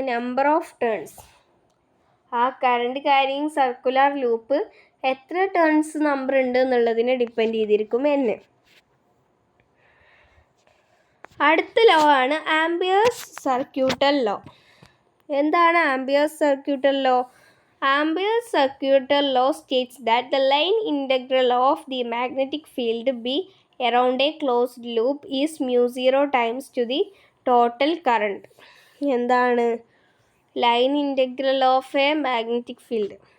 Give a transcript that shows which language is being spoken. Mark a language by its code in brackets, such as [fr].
[ml] Number of turns. ആ current carrying circular loop എത്ര turns number ഉണ്ട് എന്നുള്ളതിനെ ഡിപ്പെൻഡ് ചെയ്തിരിക്കും n. അടുത്ത ലോ ആണ് ആംപിയേഴ്സ് സർക്യൂട്ടൽ ലോ. എന്താണ് amperes circuital law? [en] Ampere's circuital law states that the line integral of the magnetic field B around a closed loop is mu0 times to the total current. [ml] എന്താണ് line integral of A magnetic field?